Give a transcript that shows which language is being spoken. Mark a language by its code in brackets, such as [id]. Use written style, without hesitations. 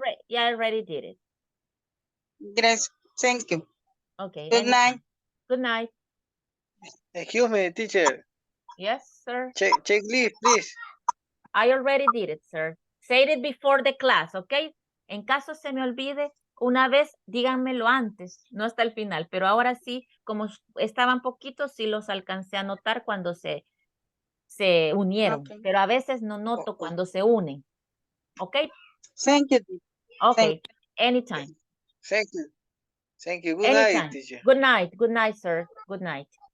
[en] I already did it. [es] Gracias. [en] Thank you. Okay. Good night. Good night. Excuse me, teacher. Yes, sir. Checklist, please. I already did it, sir. Say it before the class, okay? [es] En caso se me olvide, una vez díganmelo antes, no hasta el final, pero ahora sí, como estaban poquitos, sí los alcancé a notar cuando se unieron, [en] Okay. [es] pero a veces no noto cuando se unen, ¿ok? [en] Thank you. Okay, anytime. Thank you. Thank you. Good night, Anytime. teacher. Good night, sir. Good night.